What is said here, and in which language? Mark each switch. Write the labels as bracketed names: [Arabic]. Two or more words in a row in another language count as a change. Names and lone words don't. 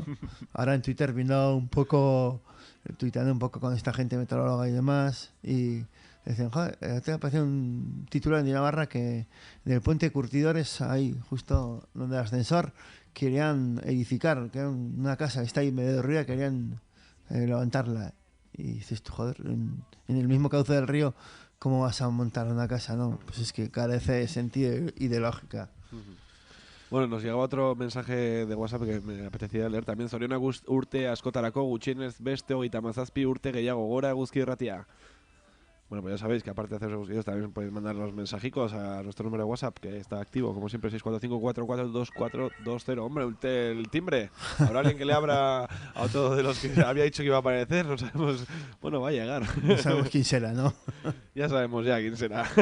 [Spanish] Ahora en Twitter tuiteando un poco con esta gente meteoróloga y demás, y decían, joder, te apareció un titular en Navarra que en el puente de Curtidores, ahí justo donde el ascensor, querían edificar, que era una casa que está ahí medio de río, querían levantarla. Y dices tú, joder, en el mismo cauce del río, ¿cómo vas a montar una casa? No, pues es que carece de sentido y de lógica. Bueno, nos llegaba otro mensaje de WhatsApp que me apetecía leer también. [Basque] Zoriona urte askotarako gutxienez beste 37 urte gehiago gora eguzki irratia. [Spanish] Bueno, pues ya sabéis que aparte de hacer esos vídeos también podéis mandar los mensajicos a nuestro número de WhatsApp, que está activo, como siempre, 645-442420. Hombre, el timbre. ¿Habrá alguien que le abra a otro de los que había dicho que iba a aparecer? No sabemos. Bueno, va a llegar. No sabemos quién será, ¿no? Ya sabemos ya quién será.